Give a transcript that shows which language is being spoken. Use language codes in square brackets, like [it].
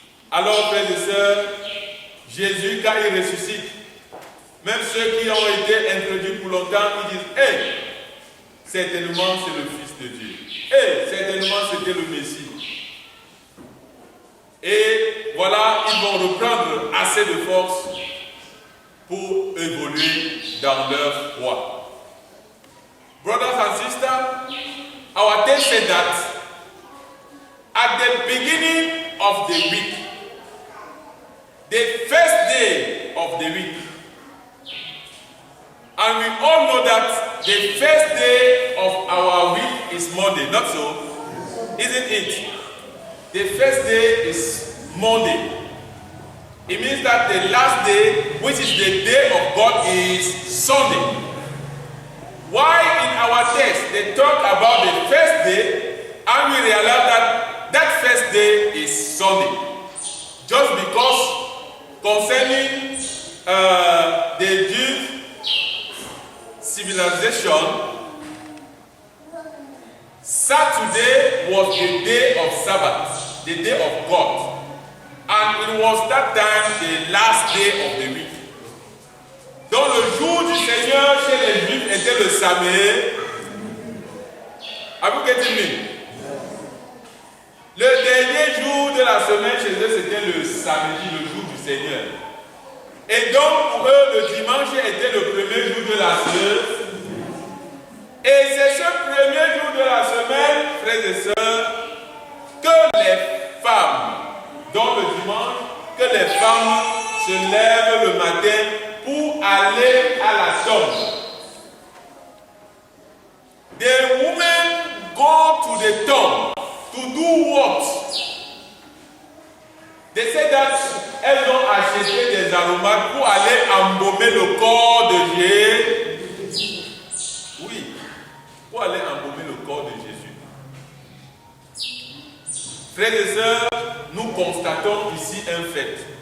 [fr] Alors, frères et sœurs, Jésus, quand il ressuscite, même ceux qui ont été introduits pour longtemps, ils disent: hey, certainement c'est le Fils de Dieu. Hey, certainement c'était le Messie. Et voilà, ils vont reprendre assez de force pour évoluer dans leur foi. [en] Brothers and sisters, our text said that at the beginning of the week, the first day of the week, and we all know that the first day of our week is Monday, not so? Isn't it? The first day is Monday. It means that the last day, which is the day of God, is Sunday. Why in our text they talk about the first day and we realize that that first day is Sunday? Just because concerning the Jewish civilization, Saturday was the day of Sabbath, the day of God. And it was that time the last day of the week. [fr] Donc le jour du Seigneur chez les Juifs était le samedi. [en] Have you getting me? [fr] Le dernier jour de la semaine chez eux c'était le samedi, le jour du Seigneur. Et donc pour eux le dimanche était le premier jour de la semaine. Et c'est ce premier jour de la semaine, frères et sœurs, que les femmes, dans le dimanche, que les femmes se lèvent le matin pour aller à la tombe. [en] The women go to the tomb to do what? They say that [fr] elles ont acheté des aromates pour aller embaumer le corps de Jésus. Oui, pour aller embaumer le corps de Jésus. Frères et sœurs, nous constatons ici un fait.